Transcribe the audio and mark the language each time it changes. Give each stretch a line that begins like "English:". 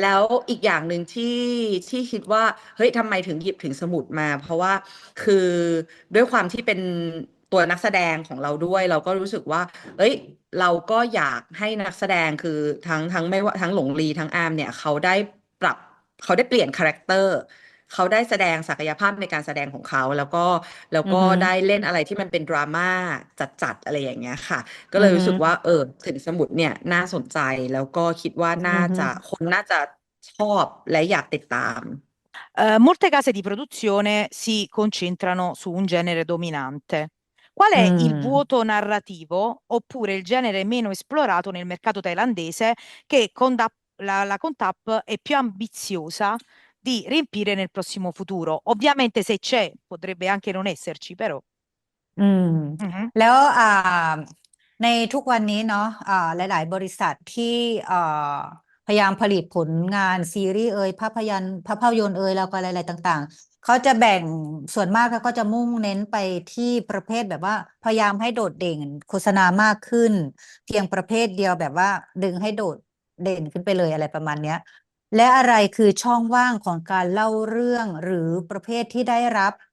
Thai: แล้วอีกอย่างหนึ่งที่คิดว่าเฮ้ยทำไมถึงหยิบถึงสมุดมาเพราะว่าคือด้วยความที่เป็นตัวนักแสดงของเราด้วยเราก็รู้สึกว่าเอ้ยเราก็อยากให้นักแสดงคือทั้งไม่ว่าทั้งหลงลีทั้งอาร์มเนี่ยปรับเขาได้เปลี่ยนคาแรคเตอร์เขาได้แสดงศักยภาพในการแสดงของเขาแล้วก็ อืม ได้เล่นอะไรที่มันเป็นดราม่าจัดๆอะไรอย่างเงี้ยค่ะ ก็ อื เลยรู้สึกว่า ม ถึงสมุดเนี่ยน่าสนใจแล้วก็คิดว่า อื น่าจะ ม คนน่าจะชอบและอยากติดตาม
Italian: Molte case di produzione si concentrano su un genere dominante. Qual อื è ม il vuoto narrativo oppure il genere meno esplorato nel mercato thailandese che la Contap è più ambiziosa di riempire nel prossimo futuro? Ovviamente se c'è, potrebbe anche non esserci, però. อืม Mhm.
Thai: แล้วในทุกวันนี้เนาะหลายๆบริษัทที่อ่าพยายามผลิตผลงานซีรีส์ภาพยนตร์แล้วก็อะไรๆต่างๆเขาจะแบ่งส่วนมากเขาก็จะมุ่งเน้นไปที่ประเภทแบบว่าพยายามให้โดดเด่นโฆษณามากขึ้นเพียงประเภทเดียวแบบว่าดึงให้โดดเด่นขึ้นไปเลยอะไรประมาณเนี้ย และอะไรคือช่องว่างของการเล่าเรื่องหรือประเภทที่ได้รับ